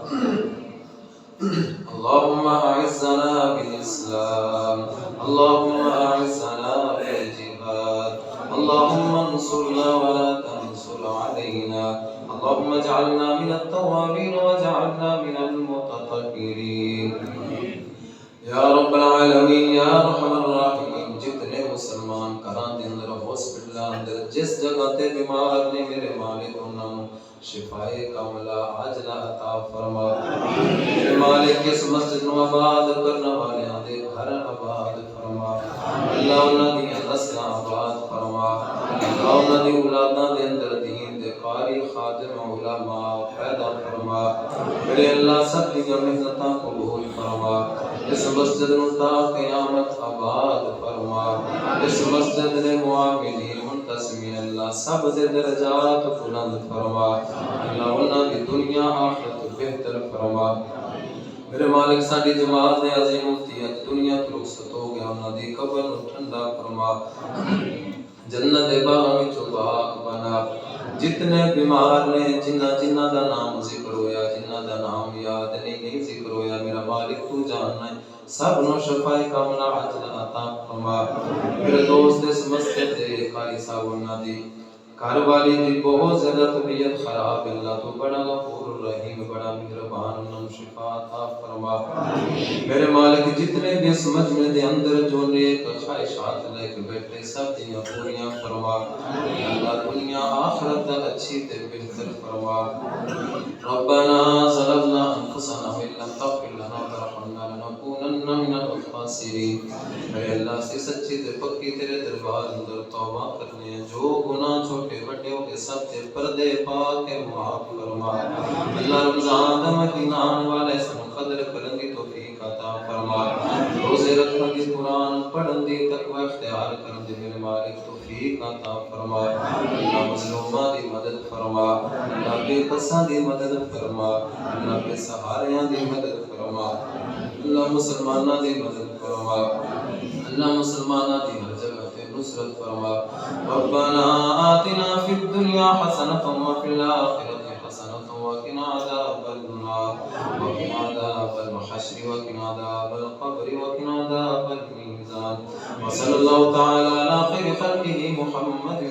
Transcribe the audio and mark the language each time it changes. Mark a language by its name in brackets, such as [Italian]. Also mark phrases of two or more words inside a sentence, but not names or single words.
[Arabic] اللهم أعزنا بالإسلام. اللهم أعزنا بالجهاد. اللهم انصرنا ولا تنصر علينا. اللهم اجعلنا من التوابين واجعلنا من المتطهرين. یا رب العالمین یا ارحم الراحمین. [Punjabi] جتنے مسلمان گھراں دے اندر ہاسپٹلاں اندر جس جگہ تے بیمار نے میرے مالک انہاں نوں شفائے کاملہ عاجلہ عطا فرما. میرے مالک اس مسجد نو آباد کرنے والیاں دے گھر آباد فرما. اللہ انہاں دی نسلاں آباد فرما. اللہ انہاں دی اولاداں دے اندر دین دے قاری خادم علماء پیدا فرما. میرے اللہ سب دی محنتاں قبول فرما. اس مسجد نو تا قیامت آباد فرما. اس مسجد دے معاملین منتظمین اللہ سب دے درجات بلند فرما. اللہ انہاں دی دنیا آخرت بہتر فرما. میرے مالک ساڈی جماعت نے عظیم مفتی دنیا تو رخصت ہو گیا. انہاں دی قبر نو ٹھنڈا فرما. جنت دے باغاں وچ باغ بنا. جتنے بیمار نے جنہ دا نام ذکر ہویا جنہ دا نام یاد نہیں ذکر ہویا میرا مالک تو جاننا ہے. سب نو شفائے کاملہ عاجلہ عطا فرما. میرے دوست اس مسجد دے قاری صاحب انہاں دی گھر والی دی بہت زیادہ طبیعت خراب. اللہ تو بڑا [Arabic] غفور الرحیم [Punjabi] بڑا مہربان انہاں شفا عطا فرما. میرے مالک جتنے بھی اس مجمع دے اندر جو نیک خواہشات لے کے بیٹھے سب دیاں پوریاں فرما. اللہ دنیا آخرت اچھی تے بہتر فرما. [Arabic] ربنا ظلمنا انفسنا وان لم تغفر لنا وترحمنا لنكونن من الخاسرین. [Punjabi] اے اللہ سے سچی تے پکی تیرے دربار اندر توبہ کرنے ہیں. جو گناہ چھوٹے بڑے ہو کے سب تے پردے پاک کے معاف فرما. اللہ رمضان دا مہینہ آنے والا اس میں قدر کرن دی توفیق عطا فرما. روزے رکھن دی قرآن پڑھن دی تقوی اختیار کرن دی میرے مالک توفیق عطا فرما. اللہ مظلوماں دی مدد فرما. اللہ بے قصاں دی مدد فرما. اللہ بے سہاریاں دی مدد فرما. اللہ مسلماناں دی مدد فرما. اللہ مسلماناں دی ہر جگہ تے نصرت فرما. [Arabic] ربنا آتنا فی الدنیا حسنۃ وفی الآخرۃ حسنۃ وقنا عذاب النار وقنا عذاب الحشر وقنا عذاب القبر وقنا عذاب الميزان. وصلی اللہ تعالی علی خیر خلقہ محمد